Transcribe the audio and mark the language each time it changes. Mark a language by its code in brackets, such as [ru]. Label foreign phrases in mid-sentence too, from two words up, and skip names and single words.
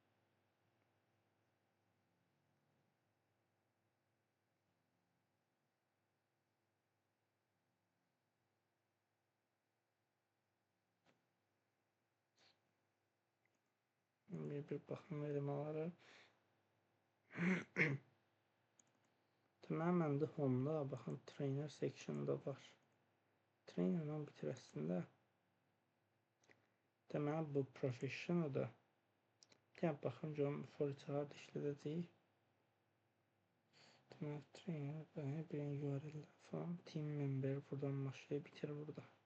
[az] Bir baxım elemanları. Deməli, məndə home-da, baxın, [en] trainer section- [az] da var. Trainerlə bitirəsində. Deməli, bu professional-da. Gəl baxım, görüm, [en] for each [az] harda işlədəcəyik. Deməli, trainer, bir URL falan, [en] team member, [az] buradan başlayıb bitir burada.